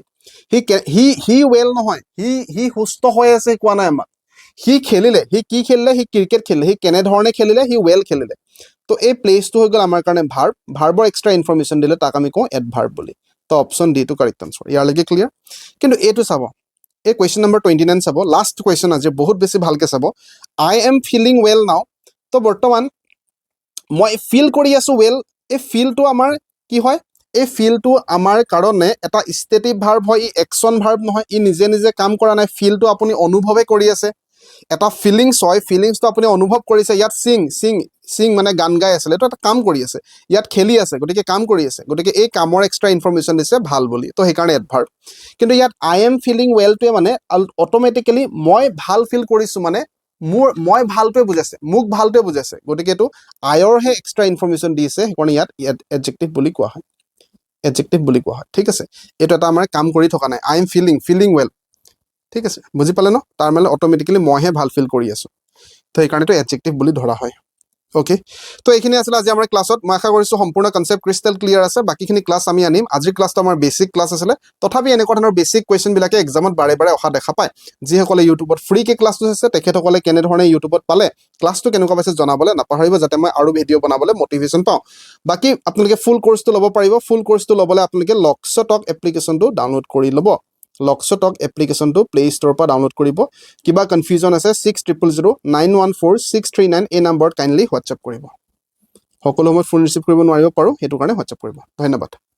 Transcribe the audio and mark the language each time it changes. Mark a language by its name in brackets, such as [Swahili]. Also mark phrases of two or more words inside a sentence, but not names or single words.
[English] he well [Assamese] নহয় হি সুস্থ হৈ আছে কোৱা নাই আমাক হি খেলিলে [English] he cricket [Assamese] খেলিলে হি কেনে ধৰণে খেলিলে [English] he well [Assamese] খেলিলে তো এই প্লেসটো হৈ গল আমাৰ কাৰণে ভাৰ্বৰ [English] extra information [Assamese] দিলে তাক আমি কওঁ এডভাৰ্ব বুলি তো [English] option D two correct answer [Assamese] ইয়াৰ লাগি ক্লিয়াৰ কিন্তু এটো চাব এই [English] question number [Assamese] 29 চাব [English] last question [Assamese] আজি বহুত বেছি ভালকে চাব [English] I am feeling well now [Assamese] তো বৰ্তমান মই ফিল কৰি আছো ওয়েল এই ফিলটো আমাৰ কি হয় এই ফিলটো আমাৰ কাৰণে এটা [English] stative verb [Assamese] হয় ই [English] action verb [Assamese] নহয় ই নিজে কাম কৰা নাই ফিলটো আপুনি অনুভৱে কৰি আছে এটা ফিলিংস হয় ফিলিংসটো আপুনি অনুভৱ কৰিছে ইয়াত সিং মানে গান গাই আছে এটা কাম কৰি আছে ইয়াত খেলি আছে গতিকে কাম কৰি আছে গতিকে এই কামৰ [English] extra information [Assamese] দিছে ভাল বুলি তো সেই কাৰণে এডভাৰ্ব কিন্তু ইয়াত [English] I am feeling well [Assamese] টোৱে মানে অটোমেটিক্যালি মই ভাল ফিল কৰিছো মানে মই ভালটোৱে বুজাইছে মোক ভালটোৱে বুজাইছে গতিকে এটো আইৰ হে [English] extra information [Assamese] দিছে সেইকাৰণে ইয়াত এডজেক্টিভ বুলি কোৱা হয় ঠিক আছে এটো এটা আমাৰ কাম কৰি থকা নাই [English] I am feeling well [Assamese] ঠিক আছে বুজি পালে ন তাৰ মানে অটোমেটিক্যালি মইহে ভাল ফিল কৰি আছো তো এই কাৰণেটো এডজেক্টিভ বুলি ধৰা হয় ওকে তো এইখিনি আছিল আজি আমাৰ ক্লাছত মই আশা কৰিছো সম্পূৰ্ণ [English] concept crystal clear [Assamese] আছে বাকিখিনি ক্লাছ আমি আনিম আজিৰ ক্লাছটো আমাৰ [English] basic class [Assamese] আছিল তথাপি এনেকুৱা ধৰণৰ [English] basic question [Assamese] বিলাকে এক্সামত বাৰে অহা দেখা পায় যিসকলে ইউটিউবত ফ্ৰী কে ক্লাছটো আছে তেখেতসকলে কেনে ধৰণে ইউটিউবত পালে ক্লাছটো কেনেকুৱা পাইছে জনাবলৈ নাপাহৰিব যাতে মই আৰু ভিডিঅ' বনাবলৈ মটিভেশন পাওঁ বাকি আপোনালোকে [English] full course [Assamese] ল'ব পাৰিব [English] full course [Assamese] ল'বলৈ আপোনালোকে লক্সটক এপ্লিকেশনটো ডাউনলোড কৰি ল'ব লক্সটক এপ্লিকেশনটো প্লে ষ্টৰৰ পৰা ডাউনলোড কৰিব কিবা কনফিউজন আছে 6000914639 এই নম্বৰত [English] kindly WhatsApp [Assamese] কৰিব সকলো মই [English] phone receive [Assamese] কৰিব নোৱাৰিব পাৰো হেতু কাৰণে হোৱাটসএপ কৰিব ধন্যবাদ